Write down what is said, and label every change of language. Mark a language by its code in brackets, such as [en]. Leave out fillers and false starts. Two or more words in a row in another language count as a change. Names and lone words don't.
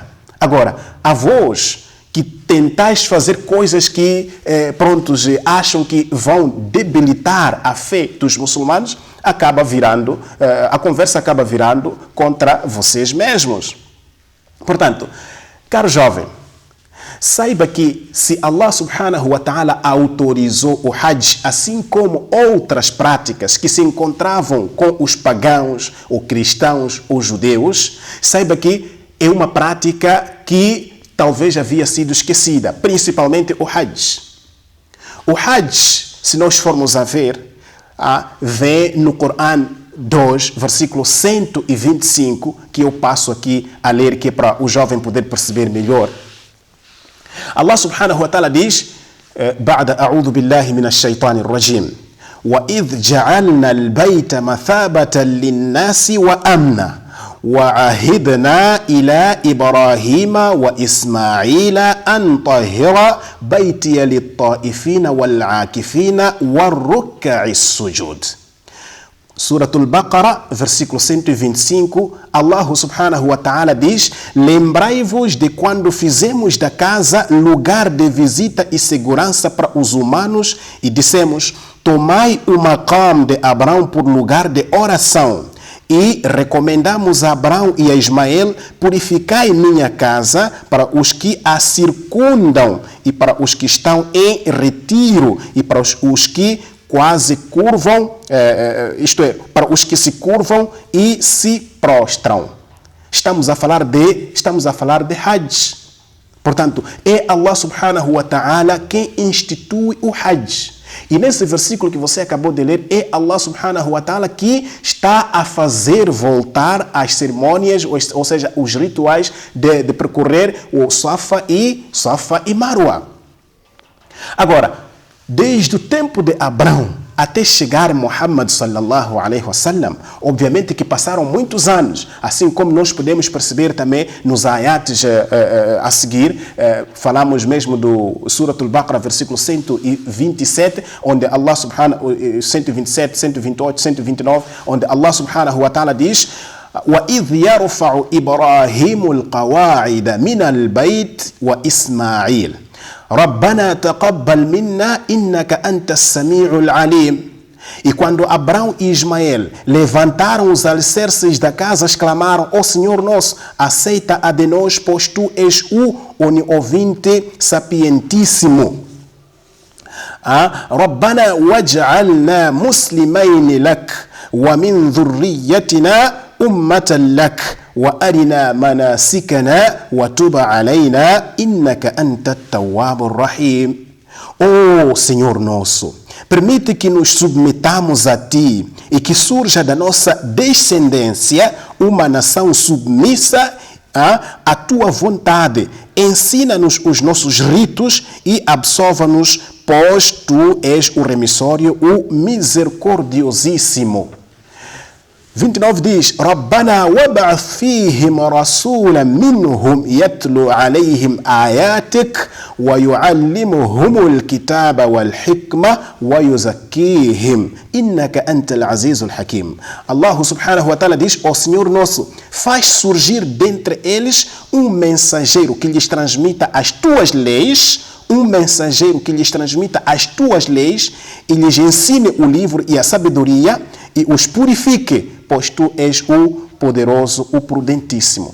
[pt] Agora, a vós que tentais fazer coisas que, acham que vão debilitar a fé dos muçulmanos, a conversa acaba virando contra vocês mesmos. Portanto, caro jovem, saiba que se [ar] الله سبحانه وتعالى [pt] autorizou o Hajj, assim como outras práticas que se encontravam com os pagãos, ou cristãos, ou judeus, saiba que é uma prática que talvez havia sido esquecida, principalmente o Hajj. O Hajj, se nós formos a ver, vem no Corão 2, versículo 125, que eu passo aqui a ler, que é para o jovem poder perceber melhor. [ar] الله سبحانه وتعالى diz, بعد أعوذ بالله من الشيطان الرجيم وإذ جعلنا البيت مثابة للناس وأمنا وعهدنا إلى إبراهيم وإسماعيل أن طهر بيتي للطائفين والعاكفين والركع السجود. [pt] Suratul Baqarah, versículo 125, [ar] الله سبحانه وتعالى [pt] diz, lembrai-vos de quando fizemos da casa lugar de visita e segurança para os humanos e dissemos, tomai o maqam de Abraão por lugar de oração. E recomendamos a Abraão e a Ismael, purificai minha casa para os que a circundam e para os que estão em retiro e para os que quase curvam, isto é, para os que se curvam e se prostram. Estamos a falar de Hajj. Portanto, é [ar] الله سبحانه وتعالى [pt] quem institui o Hajj. E nesse versículo que você acabou de ler, é [ar] الله سبحانه وتعالى [pt] que está a fazer voltar as cerimônias, ou seja, os rituais de percorrer o Safa e Marwa. Agora, desde o tempo de Abraão até chegar Muhammad [ar] صلى الله عليه وسلم, [pt] obviamente que passaram muitos anos, assim como nós podemos perceber também nos ayates a seguir, falamos mesmo do Suratul Baqarah, versículo 127, onde [ar] الله سبحانه, [pt] 127, 128, 129, onde [ar] الله سبحانه وتعالى [pt] diz, [ar] وَإِذْ يَرْفَعُ إِبْرَاهِيمُ الْقَوَاعِدَ مِنَ الْبَيْتِ وَإِسْمَاعِيلَ رَبَّنَا تَقَبَّلْ مِنَّا إِنَّكَ أَنْتَ السَّمِيعُ الْعَلِيمُ. [pt] E quando Abraão e Ismael levantaram os alicerces da casa, exclamaram, ó Senhor nosso, aceita a de nós, pois tu és o oniovinte sapientíssimo. [ar] رَبَّنَا وَاجْعَلْنَا مُسْلِمَيْنِ لَكَ وَمِنْ ذُرِّيَّتِنَا أُمَّةً لَكَ وَأَرِنَا مَنَاسِكَنَا وَتُبْ عَلَيْنَا إِنَّكَ أَنْتَ التَّوَّابُ الرَّحِيمُ. [pt] Oh Senhor nosso, permite que nos submetamos a ti e que surja da nossa descendência uma nação submissa à tua vontade. Ensina-nos os nossos ritos e absolva-nos, pois tu és o remissório, o misericordiosíssimo. 29 diz: [ar] ربنا وابعث فيهم رسولا منهم يتلو عليهم آياتك ويعلمهم الكتاب والحكمة ويزكيهم إنك أنت العزيز الحكيم. الله سبحانه وتعالى [pt] diz: ó Senhor nosso, faz surgir dentre eles um mensageiro que lhes transmita as tuas leis, um mensageiro que lhes transmita as tuas leis e lhes ensine o livro e a sabedoria e os purifique, pois tu és o poderoso, o prudentíssimo.